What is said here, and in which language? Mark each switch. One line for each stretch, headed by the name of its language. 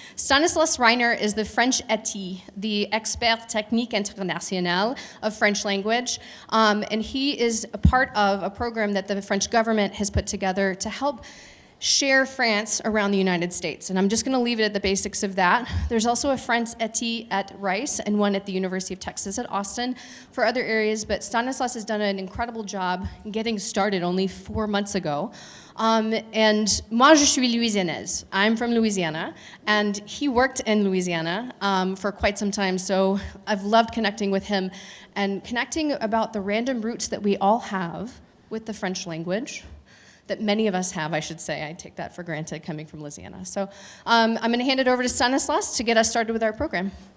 English: Stanislas Reiner is the French ETI, the Expert Technique International of French language, and he is a part of a program that the French government has put together to help share France around the United States. And I'm just going to leave it at the basics of that. There's also a French ETI at Rice and one at the University of Texas at Austin for other areas, but Stanislas has done an incredible job getting started only 4 months ago.
French: And moi, je suis Louisianaise.
English: I'm from Louisiana, and he worked in Louisiana for quite some time, so I've loved connecting with him and connecting about the random roots that we all have with the French language, that many of us have, I should say. I take that for granted coming from Louisiana. So I'm going to hand it over to Stanislas to get us started with our program.